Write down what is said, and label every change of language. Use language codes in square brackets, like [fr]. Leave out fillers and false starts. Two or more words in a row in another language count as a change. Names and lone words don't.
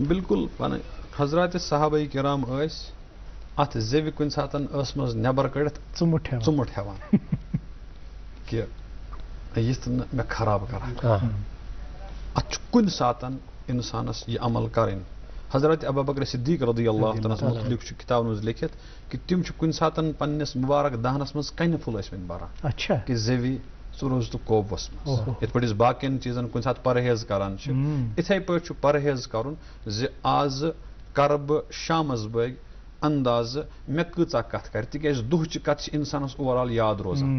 [ks] بالکل حضرات صحابہ کرام ٲسۍ اتھ زیوِ کُنہِ ساتہٕ ٲسمٕژ نٮ۪بر کٔڑِتھ ژُمُٹ ہٮ۪وان کہِ یِتھ نہٕ مےٚ خراب کران. اتھ چھُ کُنہِ ساتہٕ انسانس یہِ عمل کرٕنۍ. حضرت ابوبکر صدیق [ar] رضی اللہ تعالیٰ [ks] متعلق چھُ کتابن منٛز لیکھِتھ کہِ تِم چھِ کُنہِ ساتہٕ پننِس مُبارک دہنس منٛز کنہِ پھوٚل ٲسۍمٕتۍ بران کہِ زیوِ ژٕ روز تہٕ قوبس منٛز. یِتھ پٲٹھۍ أسۍ باقین چیٖزن کُنہِ ساتہٕ پرہیز کران چھِ یِتھے پٲٹھۍ چھُ پرہیز کرُن زِ آز کرٕ بہٕ شامس بٲگۍ اندازٕ مےٚ کۭژاہ کتھ کرِ تِکیازِ دُہچہِ کتھ چھِ انسانس اوور یاد روزان.